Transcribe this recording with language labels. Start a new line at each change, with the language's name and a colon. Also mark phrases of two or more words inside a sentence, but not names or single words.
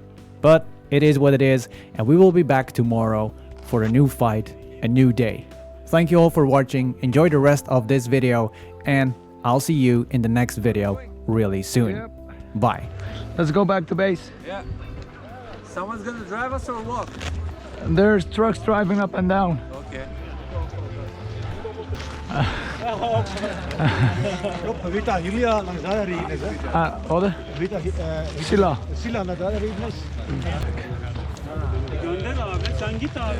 English: But it is what it is, and we will be back tomorrow for a new fight, a new day. Thank you all for watching, enjoy the rest of this video, and I'll see you in the next video really soon. Yep. Bye. Let's go back to base. Yeah. Someone's gonna drive us or walk? There's trucks driving up and down. Okay.
Swedish: Vad det? Silla.
Turkish: Gönder abi, sen git abi.